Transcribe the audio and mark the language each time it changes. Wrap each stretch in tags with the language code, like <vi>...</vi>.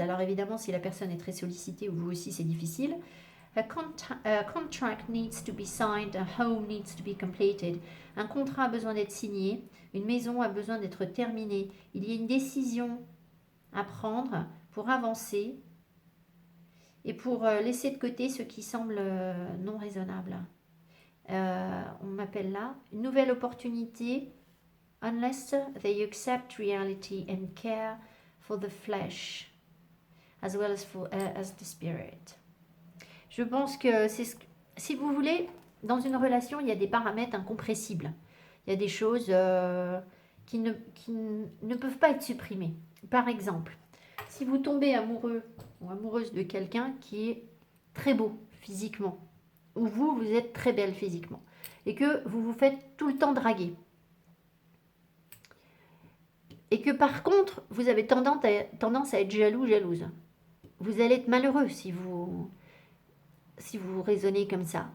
<fr>Alors évidemment, si la personne est très sollicitée ou vous aussi, c'est difficile.</fr> <en>A contract needs to be signed, a home needs to be completed.</en> <fr>Un contrat a besoin d'être signé, une maison a besoin d'être terminée. Il y a une décision à prendre pour avancer et pour laisser de côté ce qui semble non raisonnable. On m'appelle là une nouvelle opportunité.</fr> <en>Unless they accept reality and care for the flesh as well as the spirit.</en> <fr>Je pense que si vous voulez, dans une relation, il y a des paramètres incompressibles. Il y a des choses qui ne peuvent pas être supprimées. Par exemple, si vous tombez amoureux ou amoureuse de quelqu'un qui est très beau physiquement, ou vous, vous êtes très belle physiquement, et que vous vous faites tout le temps draguer, et que par contre, vous avez tendance à être jaloux, jalouse, vous allez être malheureux si vous raisonnez comme ça.</fr>